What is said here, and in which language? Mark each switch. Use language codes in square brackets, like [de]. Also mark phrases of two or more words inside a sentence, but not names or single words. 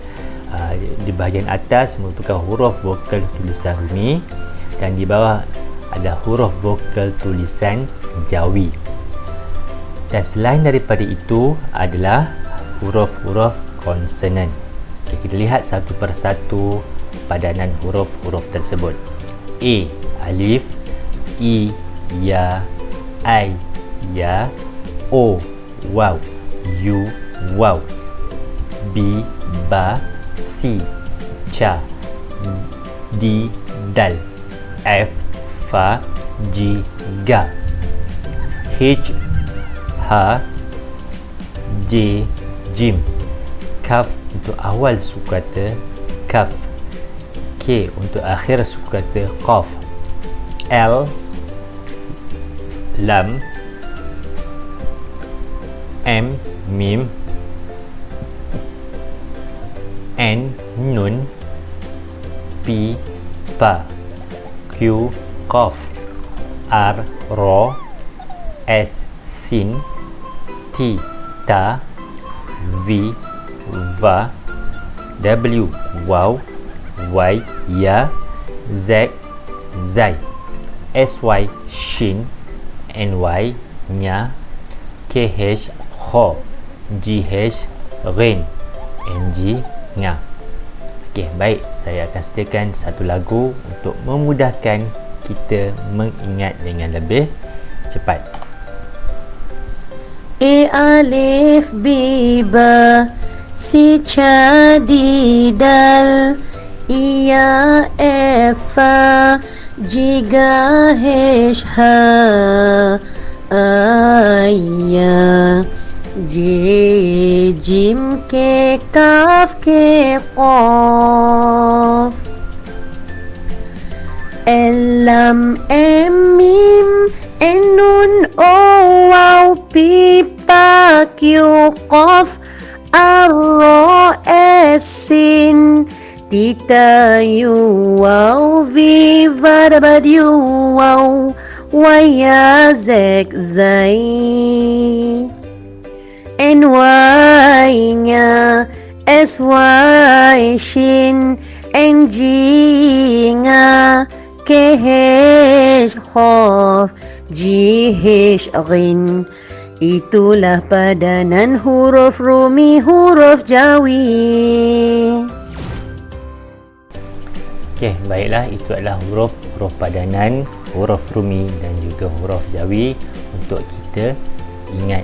[ms] Di bahagian atas merupakan huruf vokal tulisan Rumi dan di bawah ada huruf vokal tulisan Jawi. Dan selain daripada itu adalah huruf-huruf konsonan. Okay, kita lihat satu persatu padanan huruf-huruf tersebut. A, alif. I, ya. I, ya. O, waw. U, waw. B, ba. C, ca. D, dal. F, fa. G, ga. H, ha. J, jim. Kaf untuk awal suku kata kaf. K untuk akhir suku kata qaf. L, lam. M, mim. N, nun. P, pa. Q, qaf. R, ro. S, sin. T, ta. V, va. W, waw. Y, ya. Z, zai. Sy, shin. Ny, nya. Kh, kho. Gh, ghin. Ng, nga. Okey, baik, saya akan sediakan satu lagu untuk memudahkan kita mengingat dengan lebih cepat. A, alif, B, ba. C, cha, D, dal. E, ya, F, fa. G, ga, H, ha. I, ya. J, jim, ke, kaf, ke, qaf. L, lam, M, mim. N, nun, O, waw. P, pa, Q, qaf. R, ro, S, sin. Tita, U, waw. V, va, W, waw. Y, ya, Z, zai. Ny, nya. Sy, shin. Ng, nga. Kh, khof. Gh, ghin. Itulah padanan huruf Rumi, huruf Jawi. Okey, baiklah, itu adalah huruf padanan huruf Rumi dan juga huruf Jawi untuk kita ingat.